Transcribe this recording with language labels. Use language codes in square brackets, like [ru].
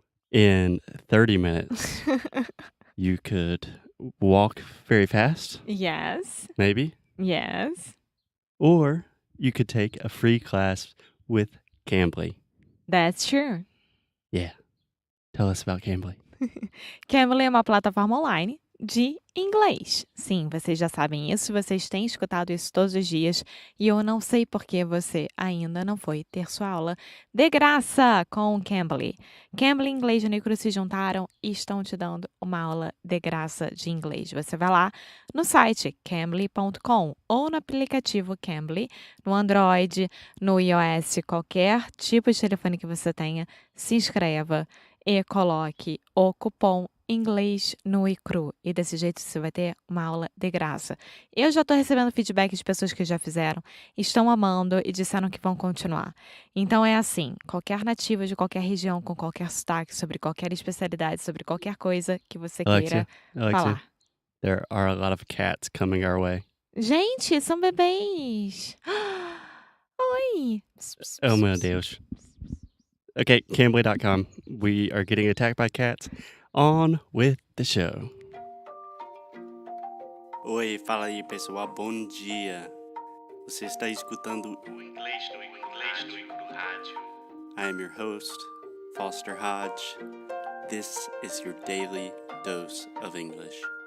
[en] In 30 minutes, you could walk very fast, Yes. maybe. Yes. Or you could take a free class with Cambly. That's true. Yeah. Tell us about Cambly. [pt] Cambly é uma plataforma online de inglês. Sim, vocês já sabem isso, vocês têm escutado isso todos os dias e eu não sei por que você ainda não foi ter sua aula de graça com o Cambly. Cambly e Inglês de Unicru se juntaram e estão te dando uma aula de graça de inglês. Você vai lá no site cambly.com ou no aplicativo Cambly, no Android, no iOS, qualquer tipo de telefone que você tenha, se inscreva e coloque o cupom Inglês no e cru. E desse jeito você vai ter uma aula de graça. Eu já estou recebendo feedback de pessoas que já fizeram, estão amando e disseram que vão continuar. Então é assim, qualquer nativo de qualquer região, com qualquer sotaque, sobre qualquer especialidade, sobre qualquer coisa que você queira [en] Alexia, [pt] falar. [en] there are a lot of cats coming our way. [pt] Gente, são bebês! Oi! Oh, meu Deus. Okay, Cambly.com. [en] We are getting attacked by cats. On with the show. [pt] Oi, fala aí, pessoal. Bom dia. Você está escutando o Inglês no Rádio. [en] I am your host, Foster Hodge. This is your daily dose of English.